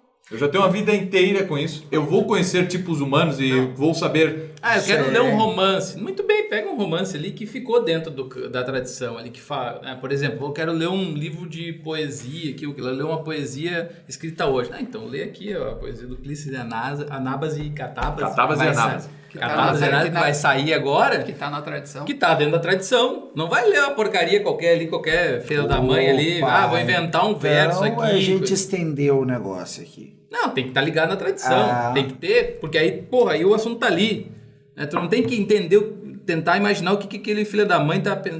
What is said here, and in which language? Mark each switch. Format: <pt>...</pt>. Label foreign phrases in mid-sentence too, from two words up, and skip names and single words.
<pt>Eu já tenho uma vida inteira com isso. Eu vou conhecer tipos humanos e vou saber... eu quero ler um romance. Muito bem, pega um romance ali que ficou dentro da tradição ali, que fala... por exemplo, eu quero ler um livro de poesia, eu quero ler uma poesia escrita hoje. Então lê aqui a poesia do Clístenes de Anabas e Catabas. Catabas e Anabas. Catabas e Anabas que vai sair agora. Que tá na tradição. Que tá dentro da tradição. Não vai ler uma porcaria qualquer ali, qualquer filho da mãe ali. Vou inventar um verso aqui. A gente estendeu o negócio aqui. Não, tem que estar ligado na tradição. Tem que ter, porque aí, aí o assunto tá ali. Tu não tem que entender, tentar imaginar o que aquele filho da mãe tá pensando.</pt>